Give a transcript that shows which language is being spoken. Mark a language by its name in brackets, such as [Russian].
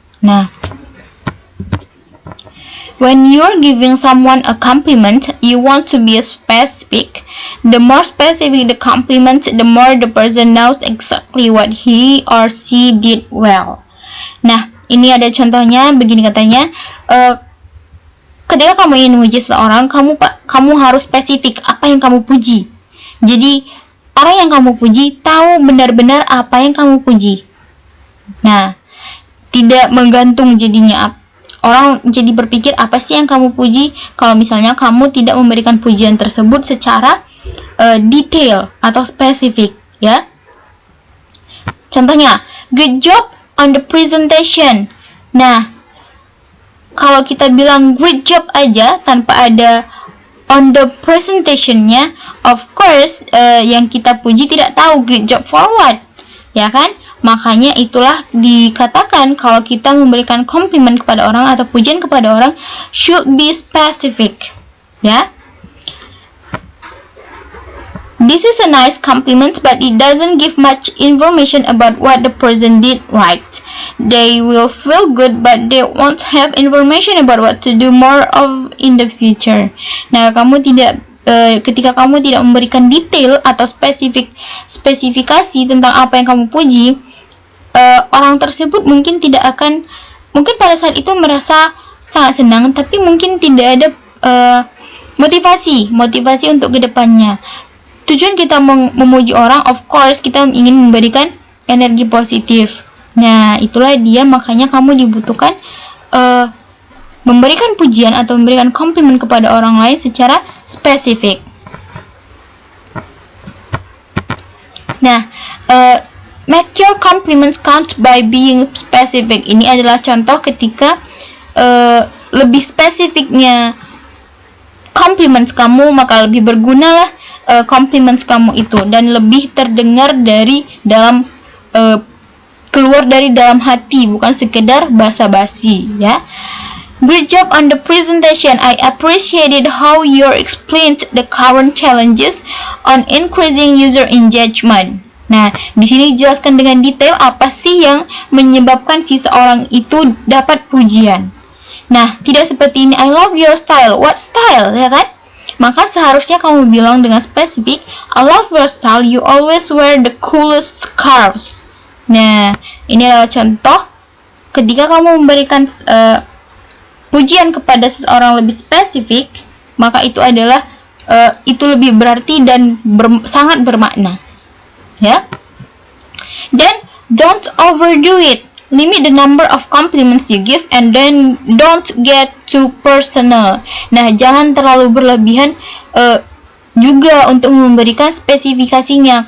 [English] Nah, when you're giving someone a compliment, you want to be specific. The more specific the compliment, the more the person knows exactly what he or she did well. [Indonesian] Nah, ini ada contohnya, begini katanya, ketika kamu ingin memuji seseorang, kamu harus spesifik apa yang kamu puji. Jadi, orang yang kamu puji tahu benar-benar apa yang kamu puji. Nah, tidak menggantung jadinya. Orang jadi berpikir apa sih yang kamu puji, kalau misalnya kamu tidak memberikan pujian tersebut secara detail atau spesifik, ya. Contohnya, [English] great job on the presentation. [Indonesian] Nah, kalau kita bilang [English] great job [Indonesian] aja tanpa ada [English] on the presentation- [Indonesian] nya, [English] of course [Indonesian] yang kita puji tidak tahu [English] great job for what, [Indonesian] ya kan? Makanya itulah dikatakan kalau kita memberikan compliment kepada orang atau pujian kepada orang [English] should be specific, [Indonesian] ya. [English] This is a nice compliment, but it doesn't give much information about what the person did right. They will feel good, but they won't have information about what to do more of in the future. [Indonesian] Nah, ketika kamu tidak memberikan detail atau spesifikasi tentang apa yang kamu puji, orang tersebut mungkin tidak akan mungkin pada saat itu merasa sangat senang, tapi mungkin tidak ada motivasi untuk kedepannya. Tujuan kita memuji orang, [English] of course [Indonesian] kita ingin memberikan energi positif. Nah, itulah dia, makanya kamu dibutuhkan memberikan pujian atau memberikan komplimen kepada orang lain secara spesifik. [English] Nah, make your compliments count by being specific. [Indonesian] Ini adalah contoh ketika lebih spesifiknya compliments kamu, maka lebih bergunalah compliments kamu itu, dan lebih terdengar dari dalam keluar dari dalam hati, bukan sekedar basa-basi, ya. [English] Great job on the presentation. I appreciated how you explained the current challenges on increasing user engagement. [Indonesian] Nah, di sini jelaskan dengan detail apa sih yang menyebabkan si seorang itu dapat pujian. Nah, tidak seperti ini, [English] I love your style. What style, [Indonesian] ya kan? Maka seharusnya kamu bilang dengan spesifik, [English] I love your style, you always wear the coolest scarves. [Indonesian] Nah, ini adalah contoh ketika kamu memberikan pujian kepada seseorang lebih spesifik, maka itu adalah itu lebih berarti dan sangat bermakna, ya. [English] Then don't overdo it. Limit the number of compliments you give, and then don't get too personal. [Indonesian] Nah, jangan terlalu berlebihan juga untuk memberikan spesifikasinya.